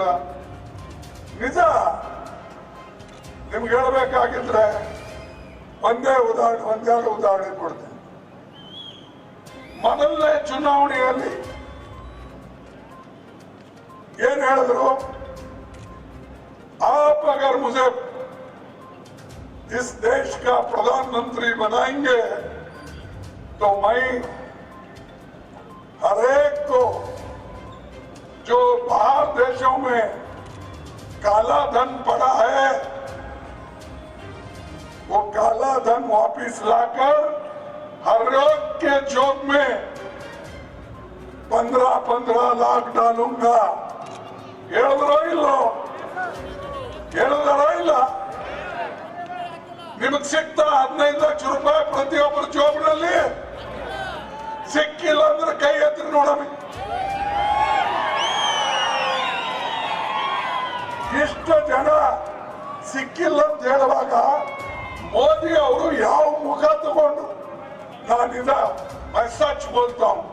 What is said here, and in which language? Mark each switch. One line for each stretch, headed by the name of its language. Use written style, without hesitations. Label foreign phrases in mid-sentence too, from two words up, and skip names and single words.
Kannada: ನಿಜ ನಿಮ್ಗೆ ಹೇಳ್ಬೇಕಾಗಿದ್ರೆ ಒಂದೆರಡು ಉದಾಹರಣೆ ಕೊಡ್ತೀನಿ. ಮೊದಲನೇ ಚುನಾವಣೆಯಲ್ಲಿ ಏನ್ ಹೇಳಿದ್ರು,
Hindi: आप अगर मुझे इस देश का प्रधानमंत्री बनाएंगे तो मैं हर एक को जो बाहर देशों में काला धन पड़ा है वो काला धन वापिस लाकर हर एक के जेब में 15-15 लाख डालूंगा.
Kannada: ಹೇಳಿದ್ರೋ ಇಲ್ಲೋ? ಹೇಳಿದಾರೋ ಇಲ್ಲ? ನಿಮಗೆ ಸಿಗ್ತಾ 15 ಲಕ್ಷ ರೂಪಾಯಿ ಪ್ರತಿಯೊಬ್ಬರ ಜೋಬ್ನಲ್ಲಿ? ಸಿಕ್ಕಿಲ್ಲ ಅಂದ್ರೆ ಕೈ ಎತ್ತಿ ನೋಡೋಣ. ಇಷ್ಟು ಜನ ಸಿಕ್ಕಿಲ್ಲ ಅಂತ ಹೇಳುವಾಗ ಮೋದಿ ಅವರು ಯಾವ ಮುಖ ತಗೊಂಡು ನಾನಿದ ಮೆಸೇಜ್ ಬೋಲ್ತಾ.